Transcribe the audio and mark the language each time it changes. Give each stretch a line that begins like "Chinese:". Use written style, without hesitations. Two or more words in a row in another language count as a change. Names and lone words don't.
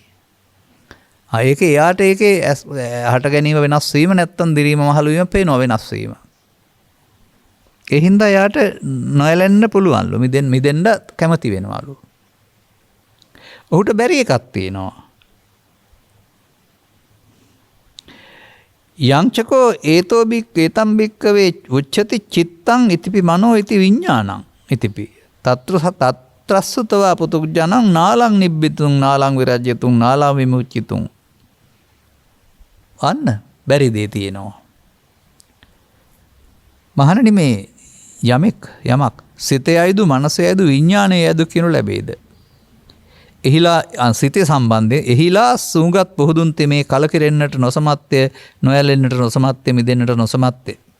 Sinhala: ඒක එයාට ඒකේ හට ගැනීම වෙනස් වීම නැත්තම් දිරීම මහලු වීම පේනවා වෙනස් වීම. ඒ හින්දා එයාට නොඇලෙන්න පුළුවන්ලු. මිදෙන්න කැමති වෙනවලු. ඔහුට බැරි එකක් තියෙනවා.
Pali: යංචකෝ ඒතෝ ඒතම් භික්කවේ උච්චති චිත්තං ඉතිපි මනෝ ඉති විඥානං ඉතිපි තත්‍රස්සතවා පුතුග්ජනං නාලං නිබ්බිතුං නාලං විරජ්‍යතුං නාලං විමුච්චිතුං
Sinhala: අන්න බැරි දේ තියෙනවා. මහණනි මේ යමක් සිතේ අයදු මනසේ අයදු විඥානයේ අයදු කියනු ලැබේද? එහිලා සිතේ සම්බන්ධයෙන් එහිලා සූගත් පුහුදුන් තෙමේ කලකිරෙන්නට නොසමත්ය, නොයැලෙන්නට නොසමත්ය, මිදෙන්නට නොසමත්ය.